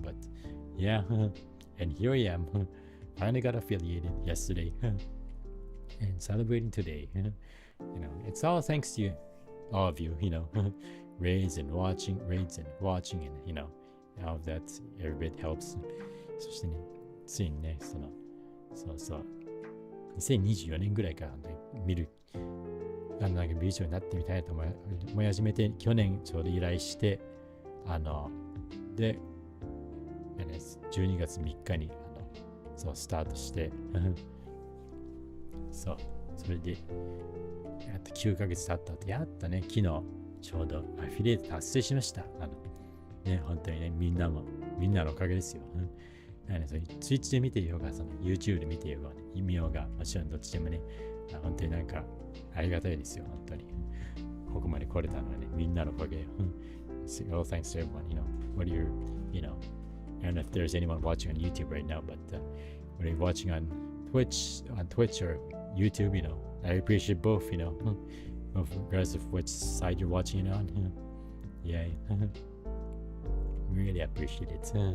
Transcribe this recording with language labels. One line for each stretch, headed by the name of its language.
English: But yeah, and here I am. Finally got affiliated yesterday, and celebrating today. It's all thanks to all of you. Raids and watching, and all of that every bit helps.
Japanese: そしてね、ついにね、2024年ぐらいから見るなんか美女になってみたいと思い始めて、去年ちょうど依頼して、で、12月3日にスタートしてそれでやっと9ヶ月経ったってやったね。昨日ちょうどアフィリエイト達成しました。本当にね、みんなのおかげですよ。ツイッチで見ていようが、YouTube で見ていようが、見ようが、もちろんどっちでもね、本当になんかありがたいですよ。本当にここまで来れたのはね、みんなのおかげよ。
English: All thanks to everyone. What are your, I don't know if there's anyone watching on YouTube right now, but when you're watching on Twitch or YouTube, I appreciate both, regardless of which side you're watching it on. Yeah, really appreciate it.